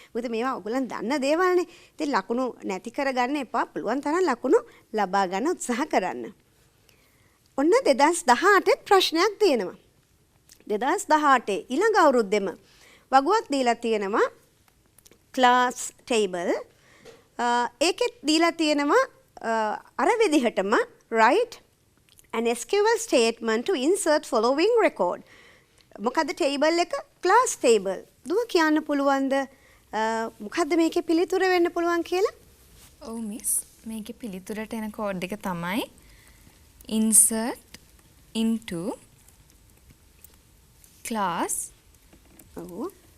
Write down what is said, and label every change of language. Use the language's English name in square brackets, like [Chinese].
[Sinhala] මොකද මේවා ඔයගොල්ලන් දන්න දේවල්නේ. ඉතින් ලකුණු නැති කරගන්න එපා. පුළුවන් තරම් ලකුණු ලබා ගන්න උත්සාහ කරන්න. ඔන්න 2018 ප්‍රශ්නයක් තියෙනවා. 2018 ඊළඟ අවුරුද්දෙම වගුවක් දීලා තියෙනවා class table. ඒකෙත් දීලා තියෙනවා අර විදිහටම [English] write an SQL statement to insert following record. [Sinhala] මොකද table එක class table. දුව කියන්න පුළුවන්ද මොකද්ද මේකේ පිළිතුර වෙන්න පුළුවන් කියලා? ඔව් මිස්. මේකේ පිළිතුරට එන කෝඩ් එක තමයි [English] insert into class [Sinhala] ඔව්.